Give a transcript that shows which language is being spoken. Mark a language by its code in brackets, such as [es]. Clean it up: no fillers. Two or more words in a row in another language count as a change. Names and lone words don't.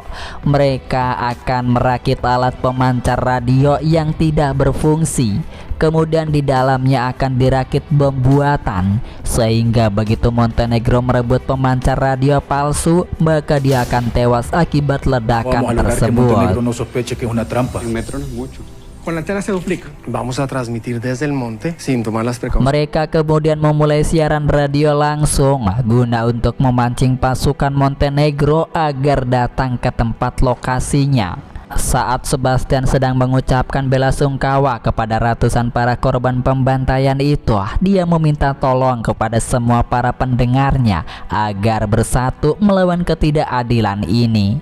[id] Mereka akan merakit alat pemancar radio yang tidak berfungsi. Kemudian di dalamnya akan dirakit bom buatan, sehingga begitu Montenegro merebut pemancar radio palsu, maka dia akan tewas akibat ledakan tersebut. [es] Con la antena se duplica. Vamos a transmitir desde el monte sin tomar las precauciones. [id] Mereka kemudian memulai siaran radio langsung guna untuk memancing pasukan Montenegro agar datang ke tempat lokasinya. Saat Sebastian sedang mengucapkan bela sungkawa kepada ratusan para korban pembantaian itu, dia meminta tolong kepada semua para pendengarnya agar bersatu melawan ketidakadilan ini.